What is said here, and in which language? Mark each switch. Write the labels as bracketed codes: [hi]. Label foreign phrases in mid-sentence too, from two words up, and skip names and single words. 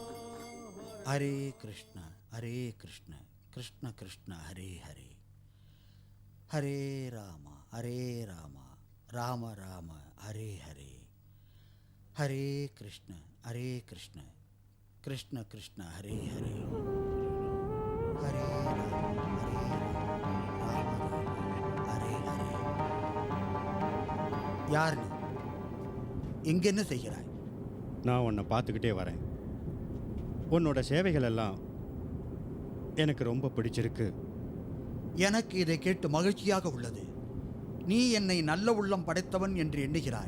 [sa] हरे कृष्ण, हरे कृष्ण, कृष्ण कृष्ण, हरे हरे, हरे राम, हरे राम, राम राम, हरे हरे, हरे कृष्ण, हरे कृष्ण, कृष्ण कृष्ण, हरे हरे, हरे राम, हरे राम, राम राम, हरे हरे. [ta] யார் நீ? இங்க என்ன செய்கிறாய்? நான் உன்னை பார்த்துக்கிட்டே வரேன். உன்னோட சேவைகள் எல்லாம் எனக்கு ரொம்ப பிடிச்சிருக்கு. எனக்கு இதை கேட்டு மகிழ்ச்சியாக உள்ளது. நீ என்னை நல்ல உள்ளம் படைத்தவன் என்று எண்ணுகிறாய்.